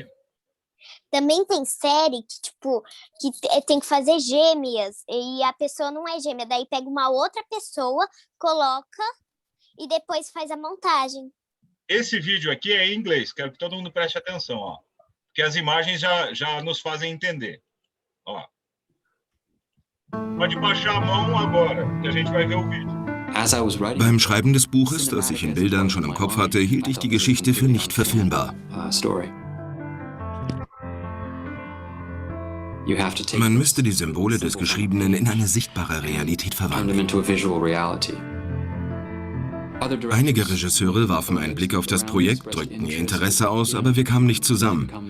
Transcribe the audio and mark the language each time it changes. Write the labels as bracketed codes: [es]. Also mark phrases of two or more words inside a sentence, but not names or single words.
[pt] também tem série que tem que fazer gêmeas e a pessoa não é gêmea, daí pega uma outra pessoa, coloca e depois faz a montagem. Esse vídeo aqui é em inglês. Quero que todo mundo preste atenção, ó. Porque as imagens já nos fazem entender. Ó. Pode baixar a mão agora, que a gente vai ver o vídeo. [de] Beim Schreiben des Buches, das ich in Bildern schon im Kopf hatte, hielt ich die Geschichte für nicht verfilmbar. Man müsste die Symbole des Geschriebenen in eine sichtbare Realität verwandeln. Einige Regisseure warfen einen Blick auf das Projekt, drückten ihr Interesse aus, aber wir kamen nicht zusammen.